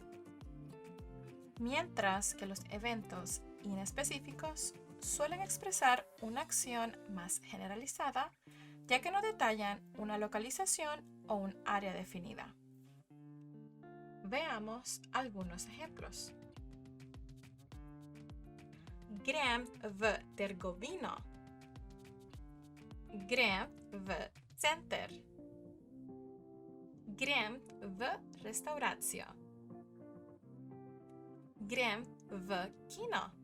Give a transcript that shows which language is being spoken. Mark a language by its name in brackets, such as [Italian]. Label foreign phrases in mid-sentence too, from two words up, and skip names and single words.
[Spanish] mientras que los eventos inespecíficos suelen expresar una acción más generalizada, ya que no detallan una localización o un área definida. Veamos algunos ejemplos. [Slovenian] Grem v trgovino. Grem v center. Grem v restauracijo. Grem v kino.